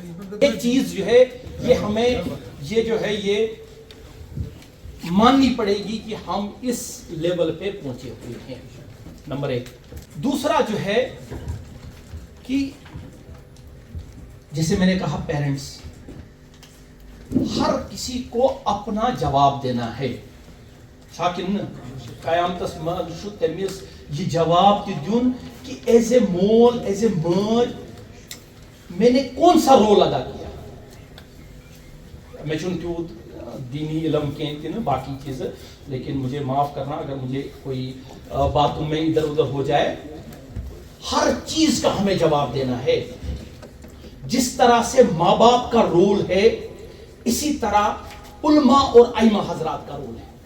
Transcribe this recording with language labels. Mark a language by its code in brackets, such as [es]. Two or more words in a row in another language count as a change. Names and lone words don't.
[ur] ایک چیز جو ہے یہ ہمیں یہ جو ہے یہ ماننی پڑے گی کہ ہم اس لیول پہ پہنچے ہوئے ہیں. نمبر 1. دوسرا جو ہے کہ جیسے میں نے کہا پیرنٹس, ہر کسی کو اپنا جواب دینا ہے. [ks] شاکن قیامتس منٛز چھُ تٔمِس یہ جواب تہِ دیُن کہ ایز اے مول ایز اے ماج [ur] میں نے کون سا رول ادا کیا. میں چونکہ دینی علم کے نا باقی چیز، لیکن مجھے معاف کرنا اگر مجھے کوئی باتوں میں ادھر ادھر ہو جائے. ہر چیز کا ہمیں جواب دینا ہے. جس طرح سے ماں باپ کا رول ہے اسی طرح علماء اور ائمہ حضرات کا رول ہے.